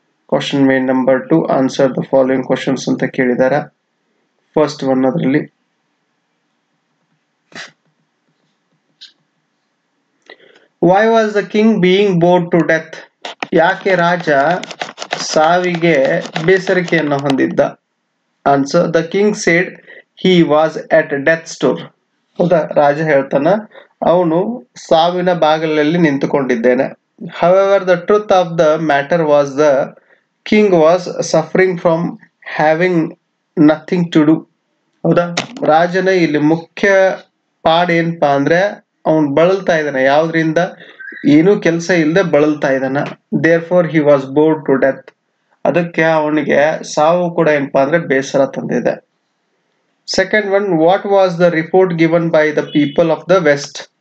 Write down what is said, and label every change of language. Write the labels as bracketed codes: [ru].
[en] question main number 2 answer the following questions [kn] ಅಂತ ಕೇಳಿದಾರೆ. [en] first one [kn] ಅದರಲ್ಲಿ [en] why was the king being bored to death? [kn] ಯಾಕೆ ರಾಜ ಸಾವಿಗೆ ಬೇಸರಿಕೆಯನ್ನು ಹೊಂದಿದ್ದ? [en] Answer the king said he was at death's door. [kn] ಹೌದಾ, ರಾಜ ಹೇಳ್ತಾನ ಅವನು ಸಾವಿನ ಬಾಗಿಲಲ್ಲಿ ನಿಂತುಕೊಂಡಿದ್ದೇನೆ. [en] however the truth of the matter was the king was suffering from having nothing to do. [kn] ಹೌದಾ, ರಾಜನ ಇಲ್ಲಿ ಮುಖ್ಯ ಪಾಡ್ ಏನಪ್ಪಾ ಅಂದ್ರೆ ಅವನು ಬಳಲ್ತಾ ಇದ್ದಾನೆ, ಯಾವ್ದ್ರಿಂದ ಏನೂ ಕೆಲಸ ಇಲ್ಲದೆ ಬಳಲ್ತಾ ಇದ್ದಾನ. [en] therefore he was bored to death. [kn] ಅದಕ್ಕೆ ಅವನಿಗೆ ಸಾವು ಕೂಡ ಏನಪ್ಪಾ ಅಂದ್ರೆ ಬೇಸರ ತಂದಿದೆ. [en] Second one, what was the report given by the people of the West?